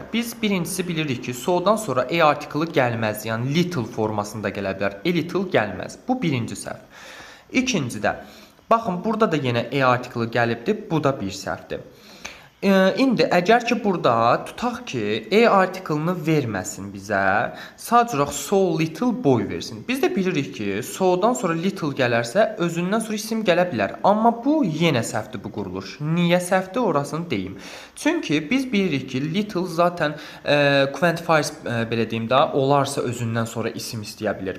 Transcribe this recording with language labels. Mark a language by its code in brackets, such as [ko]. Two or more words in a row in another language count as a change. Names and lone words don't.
[az] Biz birincisi bilirik ki, sodan sonra e artiklı gəlməz, yəni little formasında gələ bilər. E little gəlməz. Bu birinci səhv. İkincidə, baxın, burada da yenə e artiklı gəlibdir, bu da bir səhvdir. İndi əgər ki burada tutaq ki A artiklını verməsin bizə, sadəcə olaraq [en] so little boy [az] versin. Biz də bilirik ki, so'dan sonra little gələrsə özündən sonra isim gələ bilər. Amma bu yenə səhvdir bu quruluş. Niyə səhvdir orasını deyim. Çünki biz bilirik ki, little zaten quantifiers belə deyim də, olarsa özündən sonra isim istəyə bilər.